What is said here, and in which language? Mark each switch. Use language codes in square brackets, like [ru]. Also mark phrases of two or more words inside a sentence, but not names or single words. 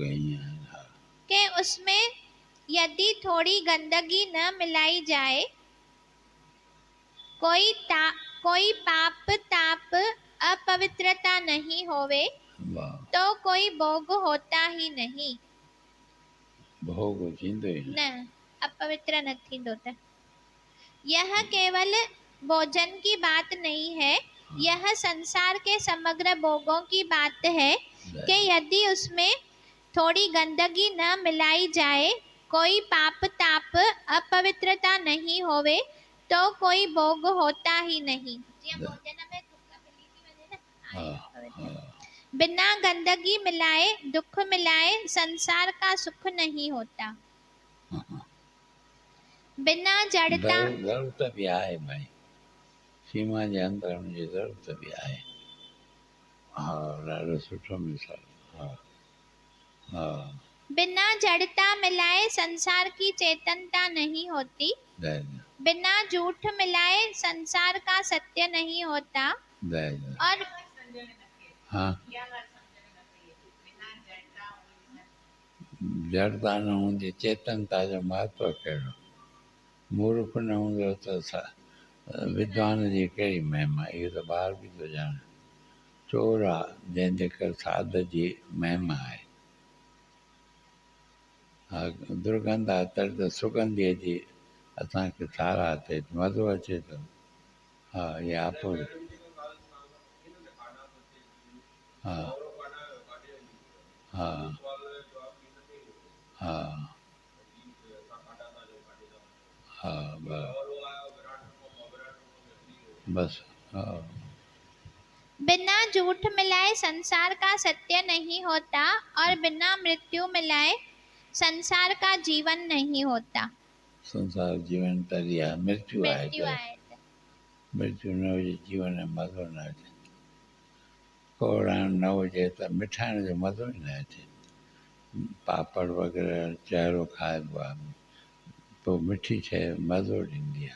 [hi] कि उसमें यदि थोड़ी गंदगी न मिलाई जाए, कोई पाप ताप अपवित्रता नहीं होवे तो कोई भोग होता ही नहीं। भोग [sd] न अपवित्र न थींदो त। [hi] यह केवल भोजन की बात नहीं है, यह संसार के समग्र भोगों की बात है कि यदि उसमें थोड़ी गंदगी न मिलाई जाए, कोई पाप ताप अपवित्रता नहीं होवे तो कोई भोग होता ही नहीं। बिना गंदगी मिलाए दुख मिलाए संसार का सुख नहीं होता। बिना जड़ता [sd] ज़रूरत बि आहे भाई, सीमा जे अंदरि हुनजी ज़रूरत बि आहे। हा, ॾाढो सुठो मिसाल। हा हा। [hi] बिना जड़ता मिलाए संसार की चेतनता नहीं होती। जय जय बिना झूठ मिलाए संसार का सत्य नहीं होता। जय जय। और [sd] हाँ, जड़ता न हूंदी, चेतनता जो महत्व कहिड़ो। मूर्ख न हूंदो त विद्वान जी कहिड़ी महिमा, इहो त ॿार बि थो ॼाणे। चोर आहे जंहिंजे करे साध जी महिमा आहे। हा, दुर्गंध आहे तॾहिं त सुगंधीअ जी असांखे सारा थिए, मज़ो अचे थो। हा, इहा आपो। हा हा हा हा, बसि। हा [hi] बिना झूठ मिलाए संसार का सत्य नहीं होता और बिना मृत्यु मिलाए संसार का जीवन नहीं होता। [sd] संसार जीवन तॾहिं आहे, मृत्यु आहे मृत्यु त। आहे त। मृत्यु न हुजे जीवन में मज़ो न अचे। कोड़ाइण न हुजे त मिठाइण जो मज़ो ई न अचे। पापड़ वग़ैरह चहिरो खाइबो आहे, पोइ मिठी शइ मज़ो ॾींदी आहे।